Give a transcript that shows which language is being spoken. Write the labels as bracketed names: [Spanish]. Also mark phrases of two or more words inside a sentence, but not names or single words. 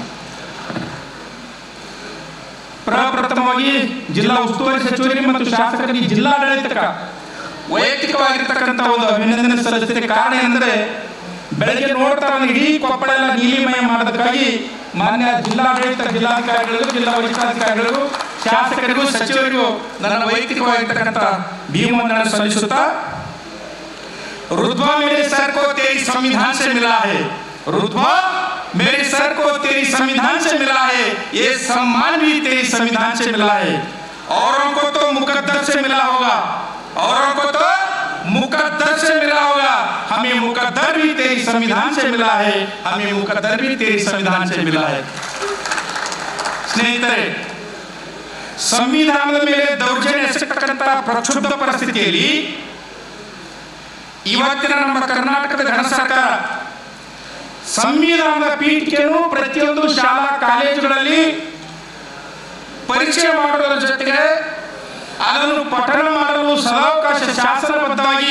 [Kannada] ಪ್ರಪ್ರಥಮವಾಗಿ ಜಿಲ್ಲಾ ಉಸ್ತುವಾರಿ ಸಚಿವರಿಗೆ ಮತ್ತು ಶಾಸಕರಿಗೆ, ಜಿಲ್ಲಾಡಳಿತಕ್ಕೆ ವೈಯಕ್ತಿಕವಾಗಿರ್ತಕ್ಕಂಥ ಒಂದು ಅಭಿನಂದನೆ ಸಲ್ಲಿಸುತ್ತೆ. ಕಾರಣ ಎಂದರೆ ಬೆಳಗ್ಗೆ ನೋಡ್ತಾ ಇಡೀ ಕೊಪ್ಪಳ ಎಲ್ಲ ನೀಲಿಮಯ ಮಾಡೋದಕ್ಕಾಗಿ ಮಾನ್ಯ ಜಿಲ್ಲಾಡಳಿತ ಜಿಲ್ಲಾಧಿಕಾರಿಗಳಿಗೂ, ಜಿಲ್ಲಾ ವರಿಷ್ಠಾಧಿಕಾರಿಗಳಿಗೂ, ಶಾಸಕರಿಗೂ, ಸಚಿವರಿಗೂ ನನ್ನ ವೈಯಕ್ತಿಕವಾಗಿರ್ತಕ್ಕಂಥ ಭೀಮವಂದನೆ ಸಲ್ಲಿಸುತ್ತಾ, [Hindi] रुतबा मेरे सर को तेरी संविधान से मिला है, रुतबा मेरे सर को तेरी संविधान से मिला है, ये सम्मान भी तेरी संविधान से मिला है. औरों को तो मुकद्दर से मिला होगा, औरों को तो मुकद्दर से मिला होगा, हमें मुकद्दर भी तेरी संविधान से मिला है, हमें मुकद्दर भी तेरी संविधान से मिला है. [Kannada] ಸ್ನೇಹಿತರೆ, ಸಂವಿಧಾನದ ಮೇಲೆ ದೌರ್ಜನ್ಯ ಎಸಗತಕ್ಕಂಥ ಪ್ರಕ್ಷುಬ್ಧ ಪರಿಸ್ಥಿತಿಯಲ್ಲಿ ಇವತ್ತಿನ ನಮ್ಮ ಕರ್ನಾಟಕದ ಘನ ಸರ್ಕಾರ ಸಂವಿಧಾನದ ಪೀಠಿಕೆಯನ್ನು ಪ್ರತಿಯೊಂದು ಶಾಲಾ ಕಾಲೇಜುಗಳಲ್ಲಿ ಪರೀಕ್ಷೆ ಮಾಡುವುದರ ಜೊತೆಗೆ ಅದನ್ನು ಪಠಣ ಮಾಡಲು ಸದಾವಕಾಶ, ಶಾಸನಬದ್ಧವಾಗಿ